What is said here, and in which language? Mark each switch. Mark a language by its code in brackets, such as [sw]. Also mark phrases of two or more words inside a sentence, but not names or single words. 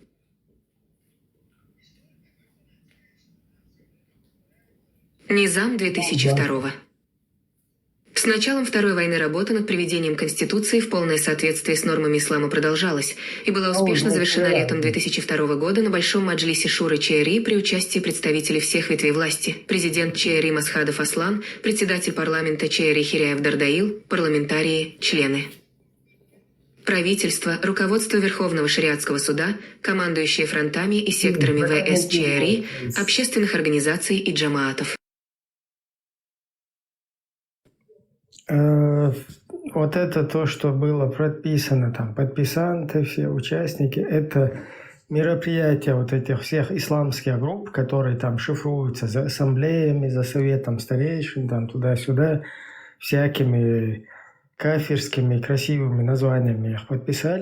[ru] Низам 2002. С началом Второй войны работа над приведением Конституции в полное соответствие с нормами ислама продолжалась и была успешно завершена летом 2002 года на Большом Маджлисе Шуры ЧРИ при участии представителей всех ветвей власти, президент ЧРИ Масхадов Аслан, председатель парламента ЧРИ Хиряев Дардаил, парламентарии, члены. Правительство, руководство Верховного шариатского суда, командующие фронтами и секторами ВС ЧРИ, общественных организаций и джамаатов. Вот это то, что было прописано, там, подписанты, все участники, это мероприятия вот этих всех исламских групп, которые там шифруются за ассамблеями, за советом старейшин, там, туда-сюда, всякими кафирскими красивыми названиями их подписали.